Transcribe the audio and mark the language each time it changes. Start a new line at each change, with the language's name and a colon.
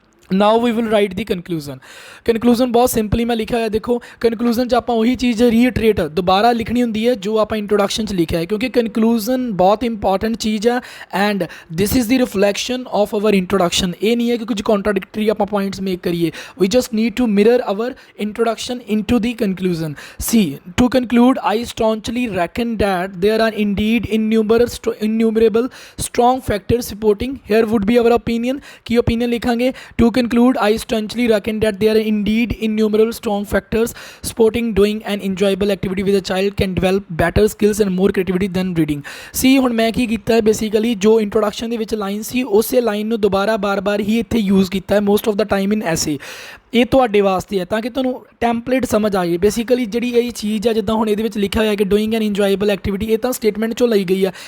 English: Now we will write the conclusion.
Punjabi: Conclusion ਬਹੁਤ simply ਮੈਂ ਲਿਖਿਆ ਹੋਇਆ, ਦੇਖੋ ਕਨਕਲੂਜਨ 'ਚ ਆਪਾਂ ਉਹੀ ਚੀਜ਼ ਰੀਟਰੇਟ ਦੁਬਾਰਾ ਲਿਖਣੀ ਹੁੰਦੀ ਹੈ ਜੋ ਆਪਾਂ ਇੰਟਰੋਡਕਸ਼ਨ 'ਚ ਲਿਖਿਆ ਹੈ ਕਿਉਂਕਿ ਕਨਕਲੂਜਨ ਬਹੁਤ ਇੰਪੋਰਟੈਂਟ ਚੀਜ਼ ਆ
English: And this is the reflection of our introduction.
Punjabi: ਇਹ ਨਹੀਂ ਹੈ ਕਿ ਕੁਝ ਕੌਂਟਰਾਡਿਕਟਰੀ ਆਪਾਂ ਪੁਆਇੰਟਸ ਮੇਕ ਕਰੀਏ,
English: We just need to mirror our introduction into the conclusion. So to conclude, I staunchly reckon that there are indeed innumerable strong factors supporting, here would be our opinion,
Punjabi: Ki opinion ਲਿਖਾਂਗੇ।
English: To conclude, I staunchly reckon that there are indeed innumerable strong factors supporting doing an enjoyable activity with a child can develop better skills and more creativity than reading।
Punjabi: See, ਹੁਣ ਮੈਂ ਕੀ ਕੀਤਾ ਹੈ basically ਜੋ introduction ਦੇ ਵਿੱਚ line ਸੀ ਉਸੇ line ਨੂੰ ਦੁਬਾਰਾ ਬਾਰ-ਬਾਰ ਹੀ ਇੱਥੇ ਯੂਜ਼ ਕੀਤਾ ਹੈ
English: Most of the time in essay.
Punjabi: ਇਹ ਤੁਹਾਡੇ ਵਾਸਤੇ ਹੈ ਤਾਂ ਕਿ ਤੁਹਾਨੂੰ ਟੈਂਪਲੇਟ ਸਮਝ ਆ ਜਾਏ। ਬੇਸਿਕਲੀ ਜਿਹੜੀ ਇਹ ਚੀਜ਼ ਆ ਜਿੱਦਾਂ ਹੁਣ ਇਹਦੇ ਵਿੱਚ ਲਿਖਿਆ ਹੋਇਆ ਕਿ ਡੂਇੰਗ ਐਨ ਇੰਜੋਏਬਲ ਐਕਟੀਵਿਟੀ, ਇਹ ਤਾਂ ਸਟੇਟਮੈਂਟ 'ਚੋਂ ਲਈ ਗਈ ਆ।